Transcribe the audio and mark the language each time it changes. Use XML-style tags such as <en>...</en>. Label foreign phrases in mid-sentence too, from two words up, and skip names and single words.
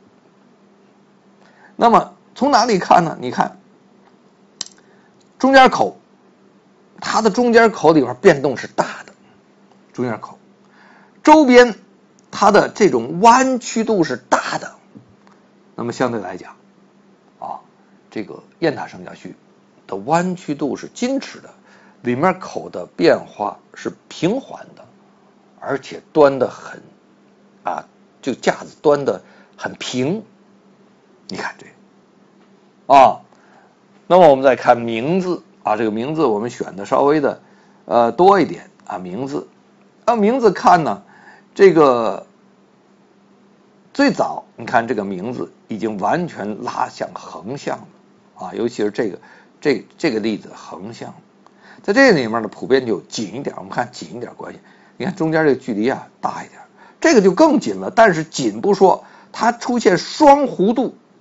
<zh>那麼從哪裡看呢？你看中間口，它的中間口裡邊變動是大的，中間口周邊它的這種彎曲度是大的。那麼相對來講這個雁塔聖教序的彎曲度是矜持的，裡面口的變化是平緩的，而且端得很就架子端得很平。你看這個那麼我們再看名字這個名字我們選的稍微的多一點名字名字看呢，這個最早你看這個名字已經完全拉向橫向了尤其是這個例子橫向，在這裡面呢普遍就緊一點，我們看緊一點關係，你看中間這個距離大一點，這個就更緊了，但是緊不說，它出現雙弧度。</zh>